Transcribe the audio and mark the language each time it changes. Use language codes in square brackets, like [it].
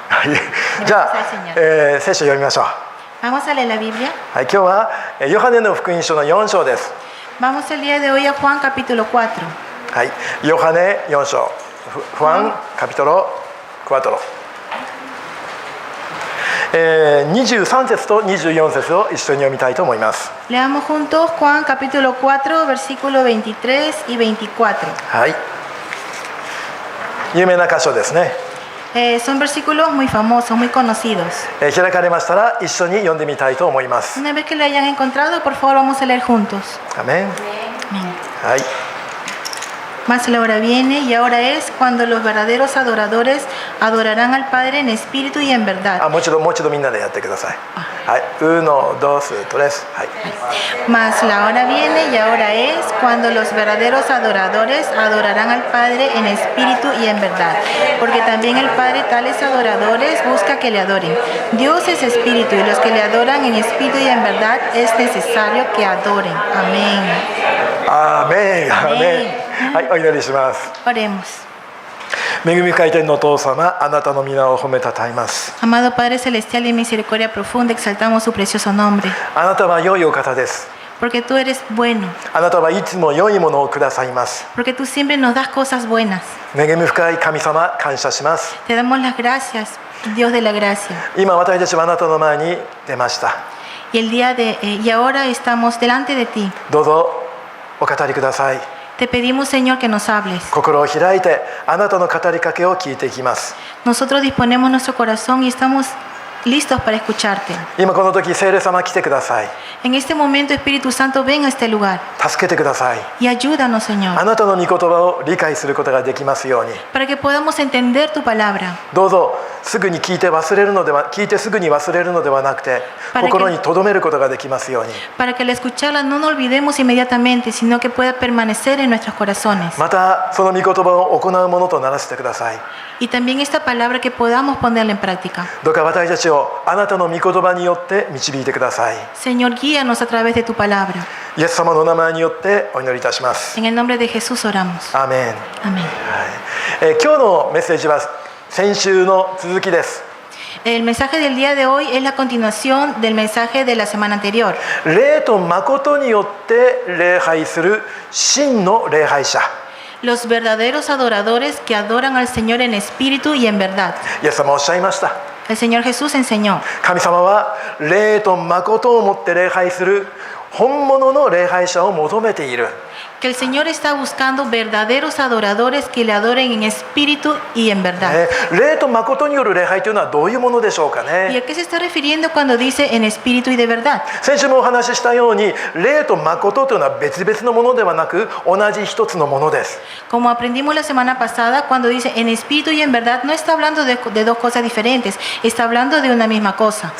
[ja] はい、じゃあ、聖書を読みましょう。 [es] Vamos a leer la Biblia. [ja] はい、今日はヨハネの福音書の4章です。 [es] Vamos el día de hoy a Juan capítulo 4. [ja] はい、ヨハネ4章。 [es] Juan capítulo 4。 [ja] 23節と24節を一緒に読みたいと思います。 [es] Leamos juntos Juan capítulo 4, versículo 23 y 24. [ja] はい。有名な箇所ですね。 [es] Son versículos muy famosos, muy conocidos. [ja] 開かれましたら一緒に読んでみたいと思います。 [es] Una vez que lo hayan encontrado, por favor, vamos a leer juntos. Amén. Amén. [ja] はい。 [es] Mas la hora viene y ahora es cuando los verdaderos adoradores adorarán al Padre en espíritu y en verdad. [ja] もう一度みんなでやってください。はい。 [es] uno, dos, tres。 [ja] はい。 [es] Mas la hora viene y ahora es cuando los verdaderos adoradores adorarán al Padre en espíritu y en verdad. Porque también el Padre tales adoradores busca que le adoren. Dios es espíritu y los que le adoran en espíritu y en verdad es necesario que adoren. Amén. Amén. Amén. [ja] はい、お祈りします。 [es] Oremos. [ja] 恵み深い天のお父様、あなたの皆を褒めたたえます。 [es] Amado Padre Celestial y misericordia profunda, exaltamos su precioso nombre. [ja] あなたは良いお方です。 [es] Porque tú eres bueno. [ja] あなたはいつも良いものをくださいます。 [es] Porque tú siempre nos das cosas buenas. [ja] 恵み深い神様、感謝します。 [es] Te damos las gracias, Dios de la gracia. [ja] 今私たちはあなたの前に出ました。 [es] Y ahora estamos delante de ti. [ja] どうぞお語りください。 [es] Te pedimos, Señor, que nos hables. [ja] 心を開いてあなたの語りかけを聞いていきます。 [es] Nosotros disponemos nuestro corazón y estamos listos para escucharte. [ja] 今この時、聖霊様来てください。 [es] En este momento, Espíritu Santo, ven a este lugar [ja] 助けてください。 [es] y ayúdanos, [ja] あ [es] Señor, [ja] なたの御言葉を理解することができますように。 [es] para que podamos entender tu palabra. [ja] どうぞすぐに聞いてすぐに忘れるのではなくて、心に留めることができますように。 [es] Para que al escucharla no nos olvidemos inmediatamente, sino que pueda permanecer en nuestros corazones. [ja] またその御言葉を行うものとならせてください。 [es] Y también esta palabra que podamos ponerla en práctica. [ja] どうか私たちをあなたの御言葉によって導いてください。 [es] Señor, guíanos a través de tu palabra. [ja] イエス様のお名前によってお祈りいたします。 [es] En el nombre de Jesús oramos. [ja] アーメン。 [es] Amén. [ja] 今日のメッセージは先週の続きです。 [es] El mensaje del día de hoy es la continuación del mensaje de la semana anterior. [ja] 霊と誠によって礼拝する真の礼拝者。 [es] Los verdaderos adoradores que adoran al Señor en espíritu y en verdad. [ja] イエス様おっしゃいました。 [es] El Señor Jesús enseñó. [ja] 神様は霊と誠をもって礼拝する本物の礼拝者を求めている。 [es] Que el Señor está buscando verdaderos adoradores que le adoren en espíritu y en verdad. [ja] 霊と誠による礼拝というのはどういうものでしょうか [es] ¿Y [ja] ね。 [es] a qué se está refiriendo cuando dice en espíritu y de verdad? [ja] 先週もお話ししたように、霊と誠というのは別々のものではなく同じ一つのものです。 [es] Como aprendimos la semana pasada, cuando dice en espíritu y en verdad, no está hablando de dos cosas diferentes, está hablando de una misma cosa.